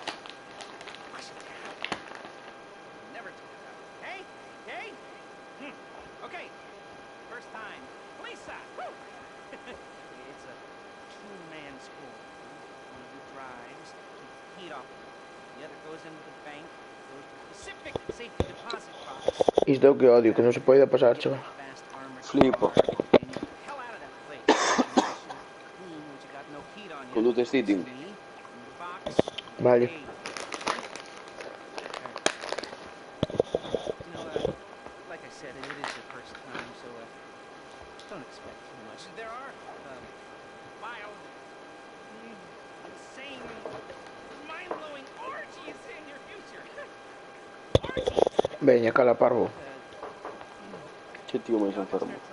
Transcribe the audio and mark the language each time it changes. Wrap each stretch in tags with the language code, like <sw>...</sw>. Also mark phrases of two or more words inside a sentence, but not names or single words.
<en>Wash it down. Never talk about it. Hey? Hey? Okay. First time. Lisa! Woo! It's a two-man school. One of you drives, keeps the heat off. The other goes into the bank, goes to the specific safety deposit box.</en> <gl>Isto é o que odio, que non se pode pasar, chaval. Flipo. Con luz de sitting. Vale.</gl> <en>Like I said, it is your first time, so don't expect too much. There are wild, insane, mind-blowing orgies in your future. Orgies!</en> <gl>Veña, cala, parvo. Che tío máis enfermo.</gl>